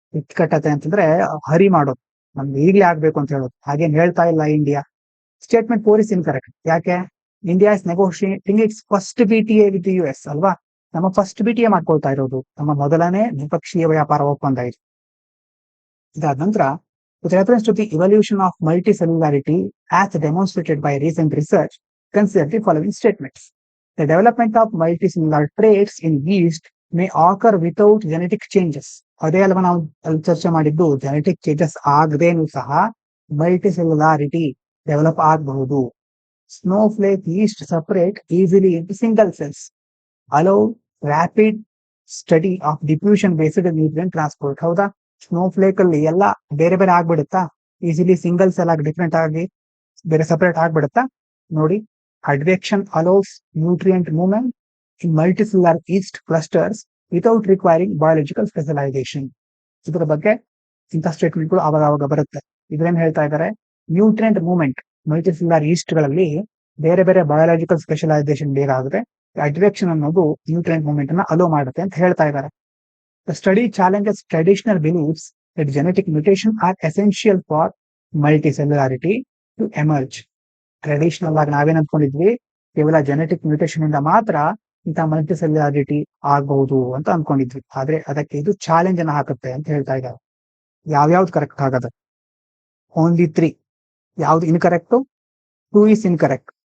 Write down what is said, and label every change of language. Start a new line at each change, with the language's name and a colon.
Kannada: ಇಕ್ಕಟ್ಟತೆ ಅಂತಂದ್ರೆ ಹರಿ ಮಾಡೋದು, ನಮ್ಗೆ ಈಗ್ಲೇ ಆಗ್ಬೇಕು ಅಂತ ಹೇಳೋದು. ಹಾಗೇನ್ ಹೇಳ್ತಾ ಇಲ್ಲ India.
English: Statement four is incorrect.
Kannada: ಯಾಕೆ?
English: India is negotiating its first BTA with US ಅಲ್ವಾ?
Kannada: ನಮ್ಮ ಫಸ್ಟ್ ಬಿಟಿಎ ಮಾಡ್ಕೊಳ್ತಾ ಇರೋದು, ನಮ್ಮ ಮೊದಲನೇ ದ್ವಿಪಕ್ಷೀಯ ವ್ಯಾಪಾರ ಒಪ್ಪಂದ ಇದು. ಇದಾದ ನಂತರ,
English: with reference to the evolution of multicellularity as demonstrated by recent research, consider the following statements. The development of multicellular traits in yeast may occur without genetic changes.
Kannada: ಅದೇ ಅಲ್ವಾ ನಾವು ಅಲ್ಲಿ ಚರ್ಚೆ ಮಾಡಿದ್ದು, ಜೆನೆಟಿಕ್ ಚೇಂಜಸ್ ಆಗದೇನು ಸಹ ಮಲ್ಟಿಸೆಲ್ಯುಲಾರಿಟಿ ಡೆವಲಪ್ ಆಗಬಹುದು.
English: Snowflake yeast separate easily into single cells, allow rapid study of diffusion based nutrient transport. ಹೌದಾ?
Kannada: Snowflake ಅಲ್ಲಿ ಎಲ್ಲ ಬೇರೆ ಬೇರೆ ಆಗ್ಬಿಡುತ್ತಾ? ಈಸಿಲಿ ಸಿಂಗಲ್ ಸೆಲ್ ಆಗಿ ಡಿಫ್ರೆಂಟ್ ಆಗಿ ಬೇರೆ ಸಪರೇಟ್ ಆಗ್ಬಿಡುತ್ತಾ?
English: ನೋಡಿ, advection allows nutrient movement in multicellular yeast clusters without requiring biological specialization.
Kannada: ಇದರ ಬಗ್ಗೆ ಇಂಥ ಸ್ಟೇಟ್ಮೆಂಟ್ಗಳು ಅವಾಗ ಬರುತ್ತೆ. ಇದ್ರೇನ್ ಹೇಳ್ತಾ ಇದ್ದಾರೆ? ನ್ಯೂಟ್ರಿಯೆಂಟ್ ಮೂವ್ಮೆಂಟ್ ಮಲ್ಟಿಸೆಲ್ಯುಲರ್ ಈಸ್ಟ್ ಗಳಲ್ಲಿ ಬೇರೆ ಬೇರೆ ಬಯಾಲಜಿಕಲ್ ಸ್ಪೆಷಲೈಸೇಷನ್ ಬೇಕಾಗುತ್ತೆ. ಅಡ್ವೆಕ್ಷನ್ ಅನ್ನೋದು ನ್ಯೂಟ್ರಿಯೆಂಟ್ ಮೂವ್ಮೆಂಟ್ ಅನ್ನ ಅಲೋ ಮಾಡುತ್ತೆ ಅಂತ ಹೇಳ್ತಾ ಇದ್ದಾರೆ.
English: The study challenges traditional beliefs that genetic mutation are essential for multicellularity to emerge.
Kannada: Traditional ಆಗಿ ನಾವೇನ್ ಅನ್ಕೊಂಡಿದ್ವಿ, ಕೇವಲ ಜೆನೆಟಿಕ್ ಮ್ಯೂಟೇಷನ್ ಇಂದ ಮಾತ್ರ ಇಂಥ ಮಲ್ಟಿಸೆಲ್ಯುಲಾರಿಟಿ ಆಗಬಹುದು ಅಂತ ಅನ್ಕೊಂಡಿದ್ವಿ. ಆದ್ರೆ ಅದಕ್ಕೆ ಇದು ಚಾಲೆಂಜ್ ಅನ್ನ ಹಾಕುತ್ತೆ ಅಂತ ಹೇಳ್ತಾ ಇದ್ದಾರೆ. ಯಾವ್ಯಾವ್ದು ಕರೆಕ್ಟ್ ಆಗದ? ಓನ್ಲಿ 3. ಯಾವ್ದು ಇನ್ಕರೆಕ್ಟ್? 2 is incorrect.